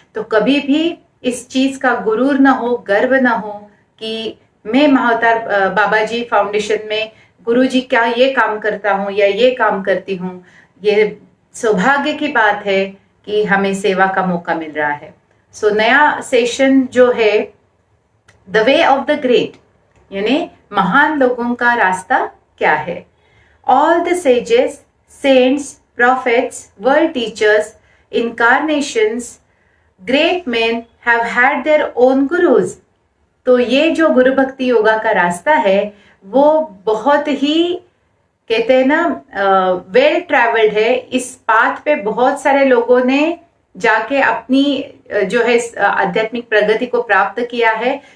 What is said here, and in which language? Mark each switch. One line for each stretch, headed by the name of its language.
Hindi: तो कभी भी इस चीज का गुरूर ना हो, गर्व ना हो कि मैं महाअवतार बाबा जी फाउंडेशन में गुरु जी क्या ये काम करता हूँ या ये काम करती हूँ। ये सौभाग्य की बात है कि हमें सेवा का मौका मिल रहा है। सो नया सेशन जो है
English: the way of the great,
Hindi: यानी महान लोगों का रास्ता क्या है।
English: All the sages, saints, prophets, world teachers, incarnations, great men have had their own gurus.
Hindi: तो ये जो गुरु भक्ति योगा का रास्ता है वो बहुत ही कहते हैं ना वेल ट्रैवल्ड है। इस पाथ पे बहुत सारे लोगों ने जाके अपनी जो है आध्यात्मिक प्रगति को प्राप्त किया है।